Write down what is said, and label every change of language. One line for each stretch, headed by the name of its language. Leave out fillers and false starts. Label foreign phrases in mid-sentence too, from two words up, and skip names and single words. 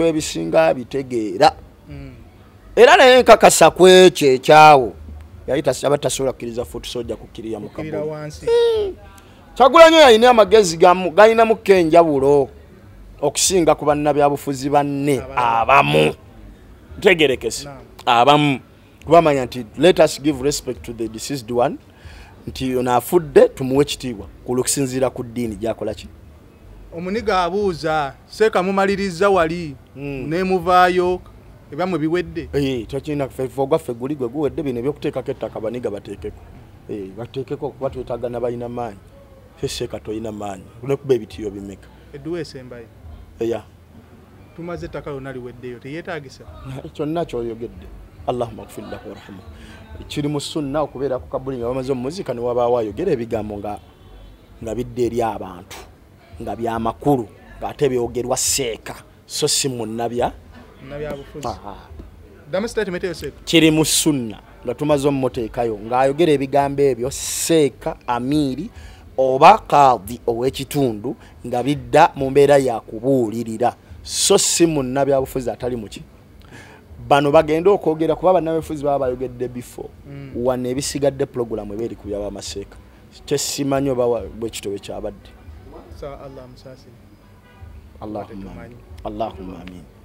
Ganda: ebisinga bitegeera era naye nkakasa kwekyo ekyawo yayita abatasobola kukkiriza fuuti sojja kukkirira mu kabbo Kyagulanyi oyo alina amagezi galinamuko enjawulo okusinga ku bannabyabufuzi banne abamu ntegerekese abamu kubamanya nti
English: let us give respect to the deceased one
Ganda: nti ono afudde tumuwe ekitiibwa kusinziira ku ddiini gyakola ki omuniga abuuza seeka mumaliriza wali nemuvaayo ebamwe biwedde tekirina ffeefo gwaffe guli gwe guwedde bino ebyokuteekako ettaka baniga bateekeko bateekeko kuba twetagana balina maanyi seeka toyina maanyi olwekuba ebitiyo bimeka edduwa esembayo tumaze ettaka lyonna liweddeyo teyeetaagisa kyonna kyoyogedde
Arabic: اللهم اغفر له وارحمه
Ganda: kiri mu sunna okubeera ku kabuli nga bamaze omuzika ne wabaawo ayogera ebigambo nga bidde eri abantu nga byamakulu ng'ate byogerwa seeka so si munnabyabufuzi kiri mu sunna nga tumaze omuteekayo ng'ayogera ebigambo ebyo Seeka Amiri oba Kadhi ow'ekitundu nga bidda mu mbeera ya kubuulirira so si munnabyabufuzi atali muki bano bagenda okwogera kuba bannabyabufuzi baba bayogedde before wane ebisigadde pulogulamu eba eri ku by'abamaseeka kyesimanyi oba bwekitobe kyabadde
Arabic: اللهم آمين